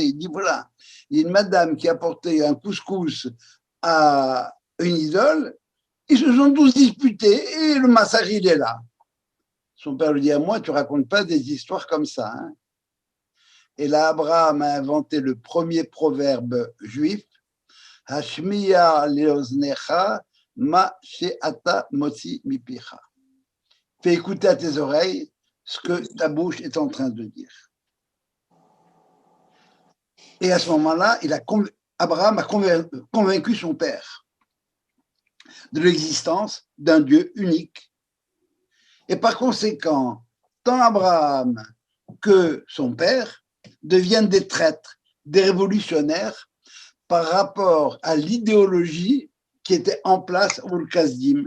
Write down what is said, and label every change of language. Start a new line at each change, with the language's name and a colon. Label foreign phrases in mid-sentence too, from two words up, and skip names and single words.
French: Il dit, voilà, il y a une madame qui a apporté un couscous à une idole. Ils se sont tous disputés et le massacre, il est là. Son père lui dit, à moi, tu racontes pas des histoires comme ça. Hein. Et là, Abraham a inventé le premier proverbe juif,
Hebrew: השמע לאוזניך מה שאתה מוציא מפיך.
French: Fais écouter à tes oreilles ce que ta bouche est en train de dire. Et à ce moment-là, Abraham a convaincu son père de l'existence d'un Dieu unique. Et par conséquent, tant Abraham que son père deviennent des traîtres, des révolutionnaires par rapport à l'idéologie qui était en place au Kasdim.